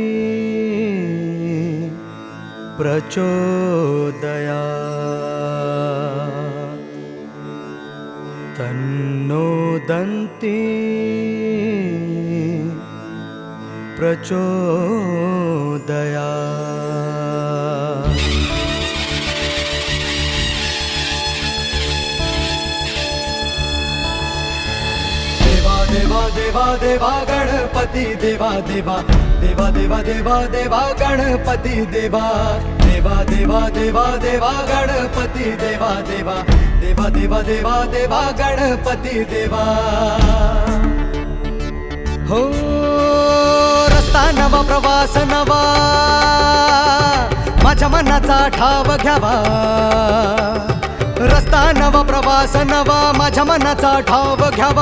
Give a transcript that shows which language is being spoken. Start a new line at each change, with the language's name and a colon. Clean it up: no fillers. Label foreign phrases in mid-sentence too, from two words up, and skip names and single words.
Sanskrit: प्रचोदयात् तन्नो दन्ती प्रचोदयात्।
Marathi: देवा देवा देवा गणपती देवा देवा देवा देवा देवा देवा गणपती देवा देवा देवा देवा देवा गणपती देवा देवा देवा देवा देवा देवा गणपती देवा। हो रस्ता नवा प्रवास नवा माझ्या मनाचा ठाव घ्यावा। रस्ता नवा प्रवास नवा माझ्या मनाचा ठाव घ्यावा।